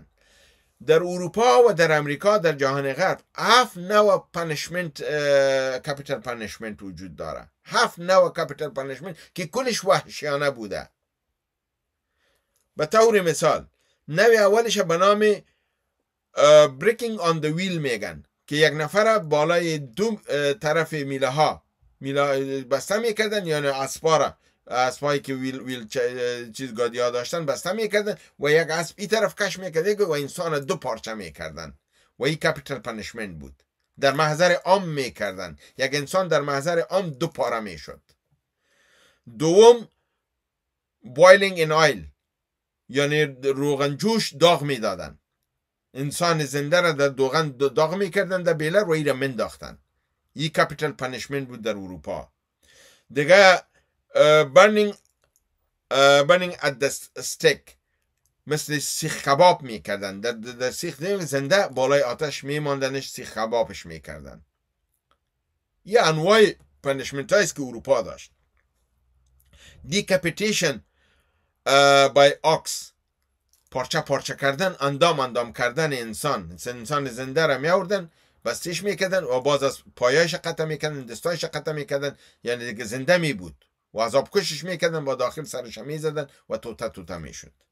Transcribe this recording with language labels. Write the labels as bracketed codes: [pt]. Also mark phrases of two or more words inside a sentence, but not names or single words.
[fa] در اروپا و در امریکا در جهان غرب 7 نوع پانیشمنت، [en] capital punishment [fa] وجود داره. 7 نوع [en] capital punishment [fa] که کلش وحشیانه بوده. به طور مثال نوع اولش به نام [en] breaking on the wheel [fa] میگن که یک نفر بالای 2 طرف میله بسته میکردن، یعنی اسبایی که ویل چیز گادی ها داشتن بسته میکردن و یک اسب این طرف کش میکردن و انسان 2 پارچه میکردن و این [en] capital punishment [fa] بود. در محضر عام میکردن، یک انسان در محضر عام 2 پاره میشد. دوم [en] boiling in oil، [fa] یعنی روغن جوش داغ میدادن، انسان زنده را در روغن داغ میکردن در بیلر و ایره منداختن. این [en] capital punishment [fa] بود در اروپا. دیگه [en] burning at the stake، [fa] مثل سیخ کباب میکردن، در سیخ زنده بالای آتش میماندنش، سیخ کبابش میکردن. یه انواع پانیشمنت هایست که اروپا داشت. [en] decapitation by ox، [fa] پارچه کردن، اندام کردن انسان زنده را می آوردن، بستیش میکردن و باز از پایایش قطع میکردن، دستایش قطع میکردن، یعنی دیگه زنده می بود و عذاب کشش میکردن، با داخل سرش میزدن و توته میشد.